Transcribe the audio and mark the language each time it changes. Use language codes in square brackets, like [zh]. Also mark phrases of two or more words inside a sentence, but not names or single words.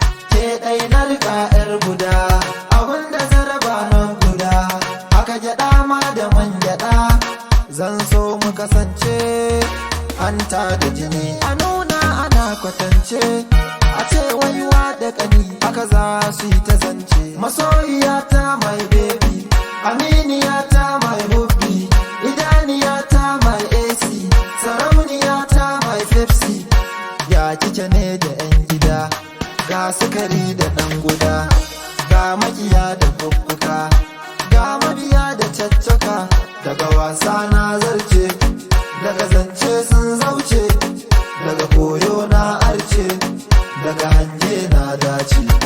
[ha] ke ɗai na riƙa ƴar guda, abin da zaraba na guda, haka gyaɗa ma da man gyaɗa, zan so mu kasance hanta da jini. A nuna ana kwatance, a ce waiwa da ƙani, haka za su yi ta zance. Masoyiyata [en] my baby, [ha] aminiyata [en] my hubby, [ha] idaniyata [en] my A C, [ha] sarauniyata [en] my Pepsi. [ha] Ya kike ne da ƴan gida, ga sukari da ɗan guda, ga makiya da bubbuka, ga mabiya da caccaka, daga wasa na zarce, daga zance sun zauce, daga koyo na arce, daga hange na dace.